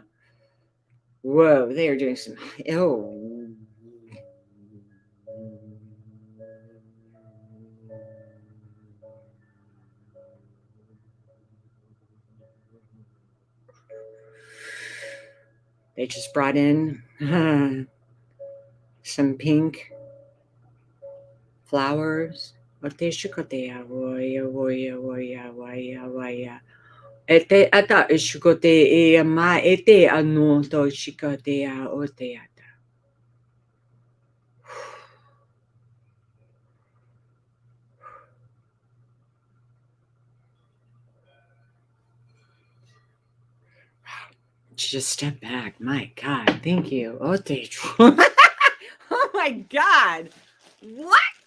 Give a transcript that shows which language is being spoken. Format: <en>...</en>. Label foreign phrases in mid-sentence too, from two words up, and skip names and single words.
<en>Whoa, they are doing some, they just brought in some pink flowers. Ete ata ishikote e ma ete ano to shikote a ote ata. Just step back. My God, thank you. Ote. Oh my God. What?</en>